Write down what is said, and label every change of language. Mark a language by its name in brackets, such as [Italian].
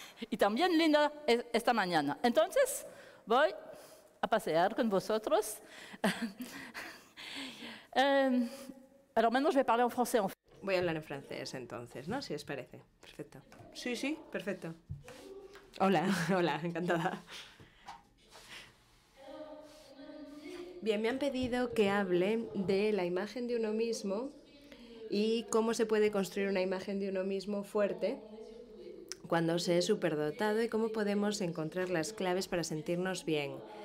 [Spanish] Y también Linda esta mañana. Entonces, voy a pasear con vosotros. [French] Alors maintenant, je vais parler en français. [Spanish] Voy a hablar en francés entonces, ¿no? Si os parece. Perfecto. Sí, perfecto. Hola, hola, encantada. Bien, me han pedido que hable de la imagen de uno mismo y cómo se puede construir una imagen de uno mismo fuerte cuando se es superdotado y cómo podemos encontrar las claves para sentirnos bien.